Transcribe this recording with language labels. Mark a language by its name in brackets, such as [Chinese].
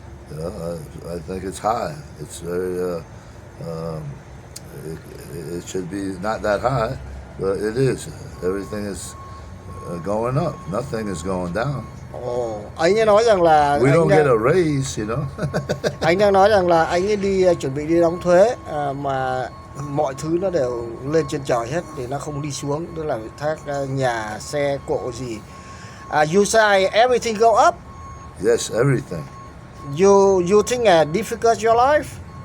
[English] I think it's high. It's very. It should be not that high, but it is. Everything is going up. Nothing is going down. [Vietnamese] Anh ấy nói rằng là [English] we don't get a raise, you know. [Vietnamese] Anh đang nói rằng là anh ấy chuẩn bị đi đóng thuế mà mọi thứ nó đều lên trên trời hết thì nó không đi xuống, tức là thác nhà, xe cộ gì. [English] You say everything go up? Yes, everything. You think difficult your life?